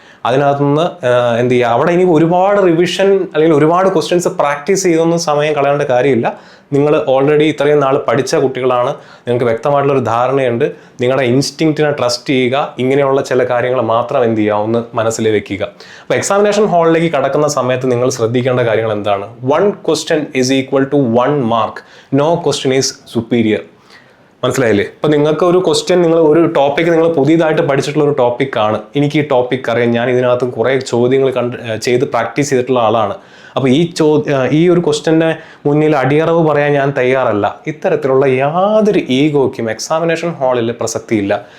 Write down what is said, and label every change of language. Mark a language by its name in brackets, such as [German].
[Malayalam] അതിനകത്തുനിന്ന് എന്ത് ചെയ്യുക, അവിടെ ഇനി ഒരുപാട് റിവിഷൻ അല്ലെങ്കിൽ ഒരുപാട് ക്വസ്റ്റ്യൻസ് പ്രാക്ടീസ് ചെയ്തൊന്നും സമയം കളയേണ്ട കാര്യമില്ല. നിങ്ങൾ ഓൾറെഡി ഇത്രയും നാൾ പഠിച്ച കുട്ടികളാണ്, നിങ്ങൾക്ക് വ്യക്തമായിട്ടുള്ളൊരു ധാരണയുണ്ട്. നിങ്ങളുടെ ഇൻസ്റ്റിങ്ക്റ്റിനെ ട്രസ്റ്റ് ചെയ്യുക. ഇങ്ങനെയുള്ള ചില കാര്യങ്ങൾ മാത്രം എന്ത് ചെയ്യുക, ഒന്ന് മനസ്സിൽ വെക്കുക. അപ്പോൾ എക്സാമിനേഷൻ ഹാളിലേക്ക് കടക്കുന്ന സമയത്ത് നിങ്ങൾ ശ്രദ്ധിക്കേണ്ട കാര്യങ്ങൾ എന്താണ്? [English] 1 question is equal to 1 mark. No question is superior. [Malayalam] മനസ്സിലായില്ലേ? ഇപ്പം നിങ്ങൾക്ക് ഒരു ക്വസ്റ്റ്യൻ, നിങ്ങൾ ഒരു ടോപ്പിക്ക് നിങ്ങൾ പുതിയതായിട്ട് പഠിച്ചിട്ടുള്ള ഒരു ടോപ്പിക്കാണ്, എനിക്ക് ഈ ടോപ്പിക്ക് അറിയാം, ഞാൻ ഇതിനകത്ത് കുറേ ചോദ്യങ്ങൾ ചെയ്ത് പ്രാക്ടീസ് ചെയ്തിട്ടുള്ള ആളാണ്. അപ്പോൾ ഈ ഒരു ക്വസ്റ്റ്യൻ്റെ മുന്നിൽ അടിയറവ് പറയാൻ ഞാൻ തയ്യാറല്ല. ഇത്തരത്തിലുള്ള യാതൊരു ഈഗോയ്ക്കും എക്സാമിനേഷൻ ഹാളിൽ പ്രസക്തിയില്ല.